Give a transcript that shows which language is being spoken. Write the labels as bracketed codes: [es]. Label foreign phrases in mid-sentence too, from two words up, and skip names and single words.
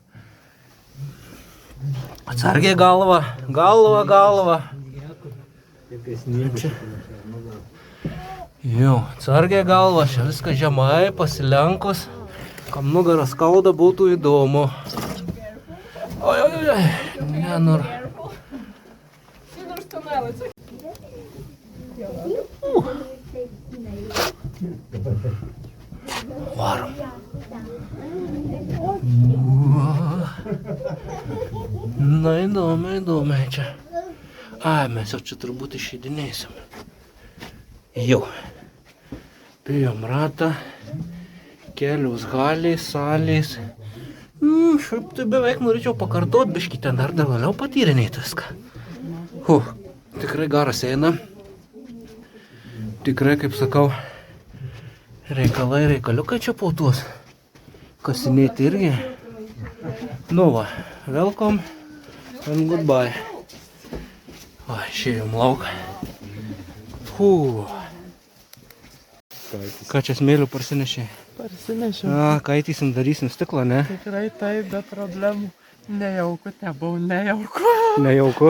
[lt] Atsargiai galva. Čia. Jau, atsargiai galva, čia viskas žemai, pasilenkus. Kam nugarą skauda, būtų įdomu. Oi, nenur. [en] See, there's tunnel. It's like... [lt] Varom. Na, įdomiai čia. Ai, mes jau čia turbūt išeidinėsim. Jau. Pėjom ratą. Kelios halės, salės. Šiaip tai beveik norėčiau pakartot, biškį ten dar vėliau patyrinėti viską. Tikrai garas eina. Tikrai, kaip sakau, reikaliukai čia po tuos. Kasinėti irgi. Nu va, [en] welcome and goodbye. [lt] O, išėjom lauką. Ką čia smėlių parsinešė? Parsinešiau. Kaitysim, darysim stiklą, ne? Tikrai taip, be problemų. Nejauku, nebuvau nejauku. Nejauku?